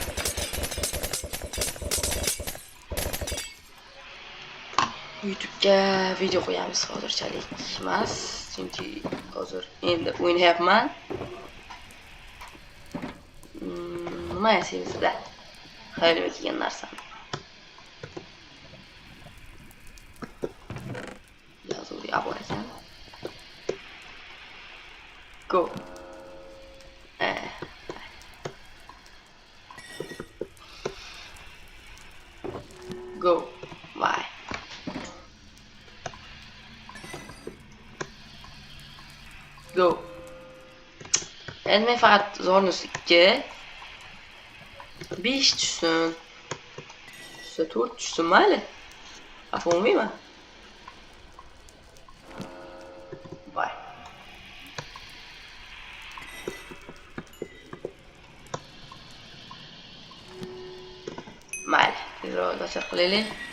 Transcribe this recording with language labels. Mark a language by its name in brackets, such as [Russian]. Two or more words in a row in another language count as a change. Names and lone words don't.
[Uzbek] YouTube'ga video qo'yamiz hozirchalik emas, chunki hozir endi o'ynayapman. Nima yasaysizda? Xayolimga kelgan narsani. Yozuv bor ekan. [English] Go. Go. Why? Go. [Uzbek] Endi faqat zorni 2 5 tushsin. 4 tushsin mayli. Xafa bo'lmayman. Voy. Mayli, tezroq dasar qilaylik.